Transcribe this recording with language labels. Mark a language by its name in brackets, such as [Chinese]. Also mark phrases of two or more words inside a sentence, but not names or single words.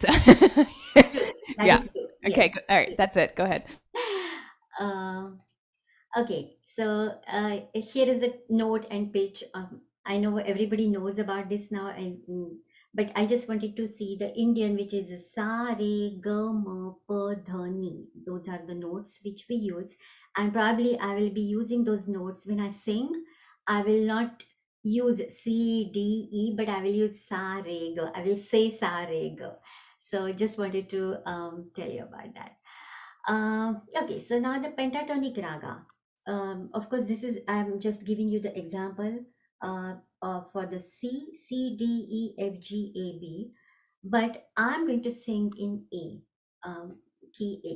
[English] So True. That yeah. is true. Okay. Yes. All right. That's it. Go ahead. Uh, okay, so here is the note and pitch. I know everybody knows about this now, but I just wanted to see the Indian, which is sa, re, ga, ma, pa, dha, ni. Those are the notes which we use, and probably I will be using those notes when I sing. I will not use C, D, E, but I will use sa, re, ga. I will say sa, re, ga. So just wanted to tell you about that. Okay, so now the pentatonic raga. Of course, this is, I'm just giving you the example for the C, C, D, E, F, G, A, B, but I'm going to sing in A, key A.